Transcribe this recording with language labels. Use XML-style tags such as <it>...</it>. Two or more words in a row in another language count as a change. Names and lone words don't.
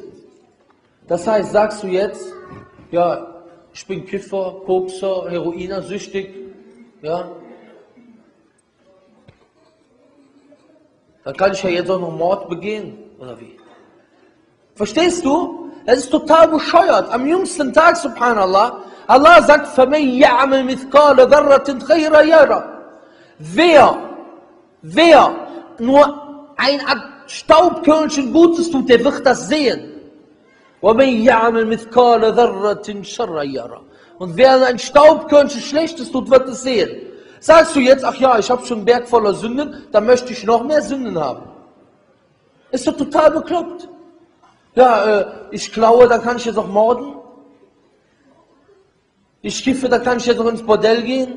<de>Das heißt, sagst du jetzt, ja, ich bin Kiffer, Kokser, Heroiner, süchtig, ja, dann kann ich ja jetzt auch noch Mord begehen, oder wie? Verstehst du? Es ist total bescheuert. Am jüngsten Tag, subhanallah, Allah sagt,</de> <ar>فَمَنْ يَعْمَلْ مِثْقَالَ ذَرَّةٍ خَيْرًا يَرَهُ.</ar> <de>Wer nur ein Staubkörnchen Gutes tut, der wird das sehen.</de> <ar>وَمَنْ يَعْمَلْ مِثْقَالَ ذَرَّةٍ شَرًّا يَرَهُ.</ar> <de>Und wer ein Staubkörnchen Schlechtes tut, wird es sehen. Sagst du jetzt, ach ja, ich habe schon einen Berg voller Sünden, dann möchte ich noch mehr Sünden haben. Ist doch total bekloppt. Ja, ich klaue, dann kann ich jetzt auch morden. Ich kiffe, dann kann ich jetzt auch ins Bordell gehen.</de>